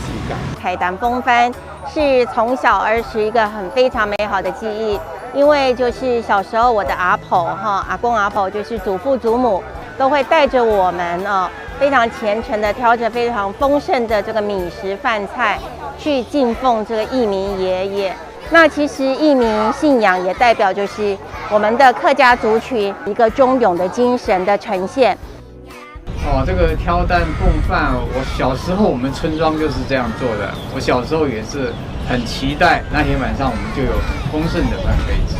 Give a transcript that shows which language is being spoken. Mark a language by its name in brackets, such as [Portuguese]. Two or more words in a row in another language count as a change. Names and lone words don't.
[Chinese] 凱丹風帆是從小兒時一個非常美好的記憶，因為就是小時候我的阿婆阿公阿婆就是祖父祖母都會帶着我們非常虔誠的挑着非常豐盛的這個米食飯菜去敬奉這個義民爺爺。那其實義民信仰也代表就是我们的客家族群一个忠勇的精神的呈现。这个挑担蹦饭，我小时候我们村庄就是这样做的。我小时候也是很期待那天晚上我们就有丰盛的饭可以吃。